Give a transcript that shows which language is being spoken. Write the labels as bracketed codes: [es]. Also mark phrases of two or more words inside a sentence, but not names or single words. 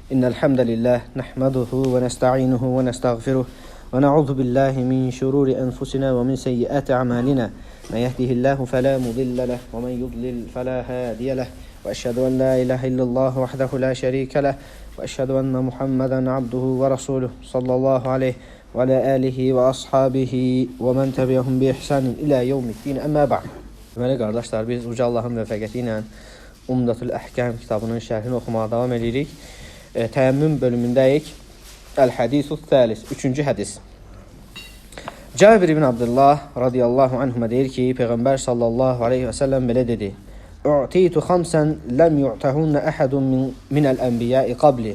[ar] إن الحمد لله نحمده ونستعينه ونستغفره ونعوذ بالله من شرور أنفسنا ومن سيئات أعمالنا من يهده الله فلا مضل له ومن يضلل فلا هادي له وأشهد أن لا إله إلا الله وحده لا شريك له وأشهد أن محمدا عبده ورسوله صلى الله عليه وعلى آله وأصحابه ومن تبعهم بإحسان إلى يوم الدين أما بعد. [az] Deməli qardaşlar, biz Uca Allahın müvəffəqiyyəti ilə Umdatul Əhkam kitabının şərhini oxumağa davam edirik. Təyəmmüm bölümündəyik. [ar] الحديث الثالث, [az] 3-cü hədis. [ar] Cabir ibn Abdullah رضي الله عنهما [az] deyir ki, Peyğəmbər [ar] صلى الله عليه وسلم [az] belə dedi: [ar] "أعطيت خمسا لم يعطهن أحد من الأنبياء قبلي."